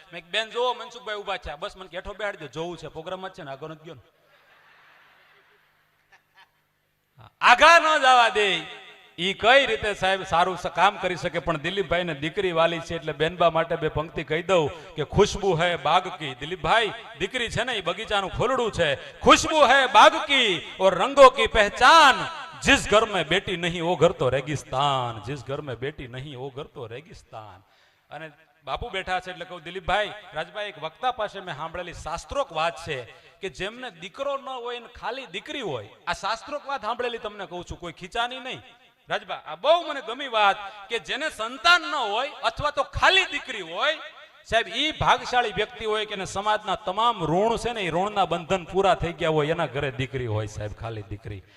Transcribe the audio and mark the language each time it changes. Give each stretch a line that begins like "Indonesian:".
Gujarati: મેં બેન જોવો મનસુખભાઈ ઊભા થયા. બસ મને કેઠો બેહાડી દો, જોવું છે, પ્રોગ્રામમાં છે ને, આગળ નથી ગયો ને. આઘા ન જવા દે. ઈ કઈ રીતે સાહેબ સારું કામ કરી શકે. પણ દિલીપભાઈ ને દીકરી વાલી છે એટલે બેનબા માટે બે પંક્તિ કહી દઉં કે
Hindi: ખુશ્બુ હૈ બાગ કી.
Gujarati: દિલીપભાઈ દીકરી છે ને, એ બગીચાનું ફૂલડું છે. ખુશ્બુ હૈ બાગ કી ઓર રંગો કી પહેચાન,
Hindi: जिस घर में बेटी नहीं वो घर तो रेगिस्तान, जिस घर में बेटी नहीं वो घर તો રેગિસ્તાન.
Gujarati: અને બાપુ બેઠા છે એટલે કહું, દિલીપભાઈ રાજભાઈ, એક વક્તા પાસે મેં સાંભળેલી શાસ્ત્રોક વાત છે કે જેમને દીકરો ન હોય ને ખાલી દીકરી હોય, આ શાસ્ત્રોક વાત સાંભળેલી તમને કહું છું, કોઈ ખીચાની નહીં. રાજભા આ બહુ મને ગમી વાત, કે જેને સંતાન ન હોય અથવા તો ખાલી દીકરી હોય, સાહેબ ઈ ભાગશાળી વ્યક્તિ હોય કે સમાજના તમામ ઋણ છે ને, એ ઋણના બંધન પૂરા થઈ ગયા હોય, એના ઘરે દીકરી હોય સાહેબ, ખાલી દીકરી.